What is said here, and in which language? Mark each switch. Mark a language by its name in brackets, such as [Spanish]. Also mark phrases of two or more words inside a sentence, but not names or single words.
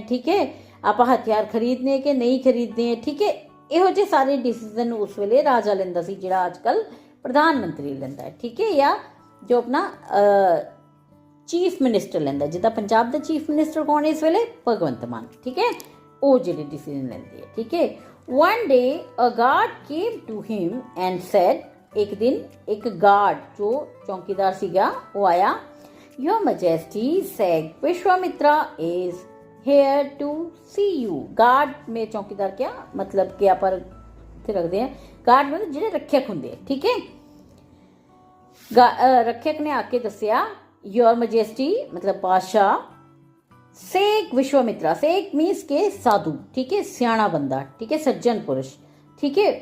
[Punjabi] ਠੀਕ ਹੈ। ਆਪਾਂ ਹਥਿਆਰ ਖਰੀਦਨੇ ਕਿ ਨਹੀਂ ਖਰੀਦਨੇ। ਠੀਕ ਹੈ। ਇਹੋ ਜਿਹੇ ਸਾਰੇ ਡਿਸੀਜ਼ਨ ਉਸ ਵੇਲੇ ਰਾਜਾ ਲੈਂਦਾ ਸੀ, ਜਿਹੜਾ ਅੱਜ ਕੱਲ੍ਹ ਪ੍ਰਧਾਨ ਮੰਤਰੀ ਲੈਂਦਾ ਹੈ। ਠੀਕ ਹੈ। ਜਾਂ ਜੋ ਆਪਣਾ [English] chief minister [Punjabi] ਲੈਂਦਾ, ਜਿੱਦਾਂ ਪੰਜਾਬ ਦਾ [English] chief minister [Punjabi] ਕੌਣ ਹੈ ਇਸ ਵੇਲੇ, ਭਗਵੰਤ ਮਾਨ। ਠੀਕ ਹੈ। ਉਹ ਜਿਹੜੇ ਡਿਸੀਜ਼ਨ ਲੈਂਦੇ ਹੈ। ਠੀਕ ਹੈ। [English] One day a guard came to him and said, [Punjabi] ਇੱਕ ਦਿਨ ਇੱਕ ਗਾਰਡ ਜੋ ਚੌਕੀਦਾਰ ਸੀਗਾ ਉਹ ਆਇਆ, [English] Your Majesty said Vishwamitra is here to see you. [Hindi] गार्ड में चौकीदार क्या मतलब [Punjabi] ਕਿ ਆਪਾਂ ਇੱਥੇ ਰੱਖਦੇ ਹਾਂ, ਗਾਰਡ ਮਤਲਬ ਜਿਹੜੇ ਰੱਖਿਅਕ ਹੁੰਦੇ ਆ। ਠੀਕ ਹੈ। ਰੱਖਿਅਕ ਨੇ ਆ ਕੇ ਦੱਸਿਆ, [English] Your Majesty [Punjabi] ਮਤਲਬ ਬਾਦਸ਼ਾਹ, ਸੇਕ ਵਿਸ਼ਵਾਮਿਤਰਾ, [English] sage means [Punjabi] ਕੇ ਸਾਧੂ। ਠੀਕ ਹੈ। ਸਿਆਣਾ ਬੰਦਾ। ਠੀਕ ਹੈ। ਸੱਜਣ ਪੁਰਸ਼। ਠੀਕ ਹੈ।